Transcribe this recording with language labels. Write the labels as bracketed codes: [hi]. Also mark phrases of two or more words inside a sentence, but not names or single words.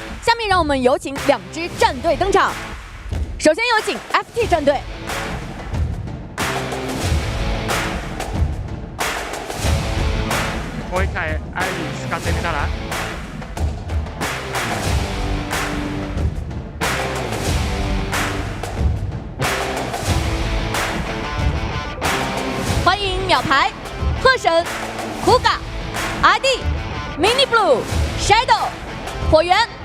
[zh] 下面让我们有请2支战队登场。首先有请 FT 战队。 [ja] もう一回アイリー使ってみたら。 [zh] 欢迎秒牌、鹤神、苦嘎、阿弟、Mini Blue、Shadow、火源。